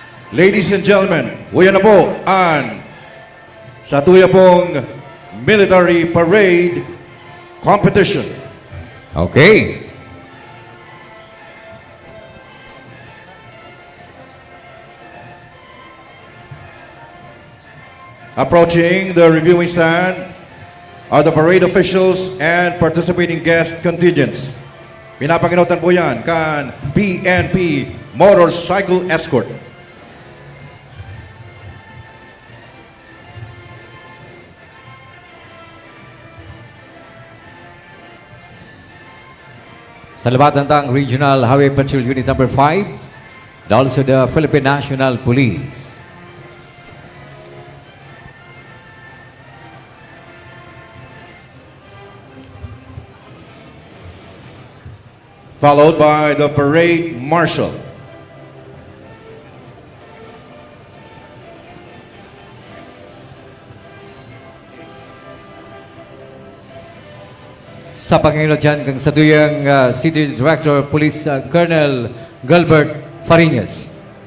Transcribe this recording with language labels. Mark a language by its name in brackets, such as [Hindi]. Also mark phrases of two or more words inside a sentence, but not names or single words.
[English] Ladies and gentlemen, [Bikol] huyan na po ang sa tuya pong military parade competition. [English] Okay. Approaching the reviewing stand are the parade officials and participating guest contingents. [Bikol] Pinapanginotan po yan kan PNP Motorcycle Escort. Sa Labatantang Regional Highway Patrol Unit Number 5, [English] and also the Philippine National Police. Followed by the parade marshal. [Bikol] Sa Panginoon dyan, kang sa tuyang City Director Police Colonel Gilbert Farinas.